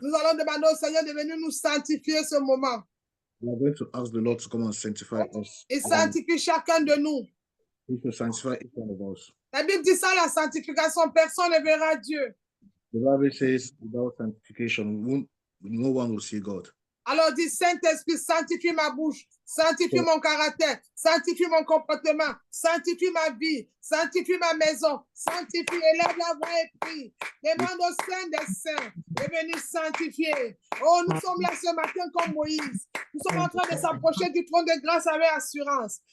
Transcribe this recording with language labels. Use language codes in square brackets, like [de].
[fr] nous allons demander au Seigneur de venir nous sanctifier ce moment. [en] we are going to ask the Lord to come and sanctify us. [fr] Il sanctifie chacun de nous. [en] He should sanctify each one of us. [fr] La Bible dit ça, la sanctification, personne ne verra Dieu. [en] The Bible says, without sanctification, no one will see God. [fr] Alors dit, Saint-Esprit, sanctifie ma bouche, sanctifie mon caractère, sanctifie mon comportement, sanctifie ma vie, sanctifie ma maison, sanctifie, élève la voix et prie. Demande au Saint des Saints de venir sanctifier. Oh, nous sommes là ce matin comme Moïse. Nous sommes en train de s'approcher du trône de grâce avec assurance.